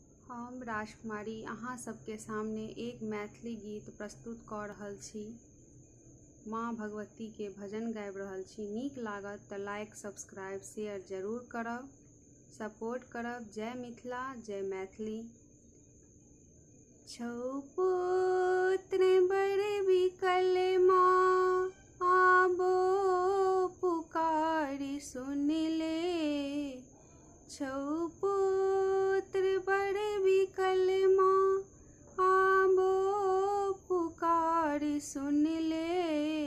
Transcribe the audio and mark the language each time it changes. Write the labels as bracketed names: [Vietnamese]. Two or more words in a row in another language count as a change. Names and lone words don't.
[Maithili] हम राजकुमारी अहाँ सबके सामने एक मैथिली गीत प्रस्तुत कऽ रहल छी। माँ भगवती के भजन गाबि रहल छी। नीक लागत तऽ [English] like subscribe share [Maithili] जरूर करब, सपोर्ट करब। जय मिथिला, जय मैथिली। छौ पुत्र बड़ बिकल माँ, आबो पुकारी सुन ले। छौ पुत्र बड़ बिकल माँ, आबो पुकारी सुन ले।